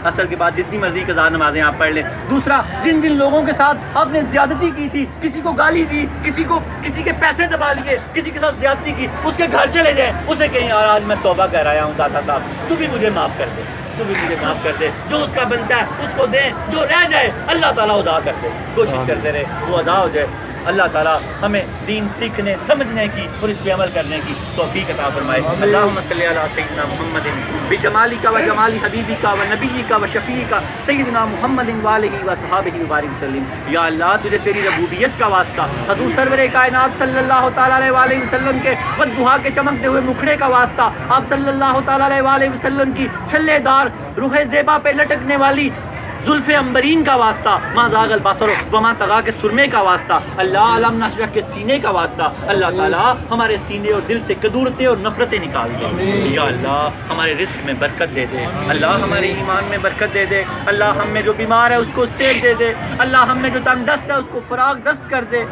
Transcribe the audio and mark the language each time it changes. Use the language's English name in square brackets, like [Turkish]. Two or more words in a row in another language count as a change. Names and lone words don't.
[Urdu] اثر کے بعد جتنی مرضی قضا نمازیں آپ پڑھ لیں. دوسرا، جن جن لوگوں کے ساتھ آپ نے زیادتی کی تھی، کسی کو گالی دی، کسی کے پیسے دبا لیے، کسی کے ساتھ زیادتی کی، اس کے گھر چلے جائیں، اسے کہیں یار آج میں توبہ کر آیا ہوں داتا صاحب، تو بھی مجھے معاف کر دے، تو بھی مجھے معاف کر دے. جو اس کا بنتا ہے اس کو دیں، جو رہ جائے اللہ تعالیٰ ادا کر دے. کوشش کرتے رہے وہ ادا ہو جائے. اللہ تعالیٰ ہمیں دین سیکھنے سمجھنے کی اور اس پہ عمل کرنے کی توفیق عطا فرمائے. [Arabic] اللہم صلی علی سیدنا محمد بجمالک و جمال حبیبک و نبیک و شفیعک سیدنا محمد و آلہ و صحابہ وبارک وسلم. [Urdu] یا اللہ تجھے تیری ربوبیت کا واسطہ، حضور سرور کائنات [Arabic] صلی اللہ تعالیٰ علیہ وآلہ وسلم [Urdu] کے والضحیٰ کے چمکتے ہوئے مکھڑے کا واسطہ، آپ [Arabic] صلی اللہ تعالیٰ علیہ وآلہ وسلم [Urdu] کی چھلے دار روح زیبا پہ لٹکنے والی زلف امبرین کا واسطہ، [Arabic] ما زاغ البصر وما طغیٰ [Urdu] کے سرمے کا واسطہ، [Arabic] اللہ علم نشرح [Urdu] کے سینے کا واسطہ. اللہ تعالیٰ ہمارے سینے اور دل سے کدورتیں اور نفرتیں نکال دے. یا اللہ ہمارے رزق میں برکت دے دے. اللہ ہمارے ایمان میں برکت دے دے. اللہ ہم میں جو بیمار ہے اس کو صحت دے دے. اللہ ہم میں جو تنگ دست ہے اس کو فراغ دست کر دے.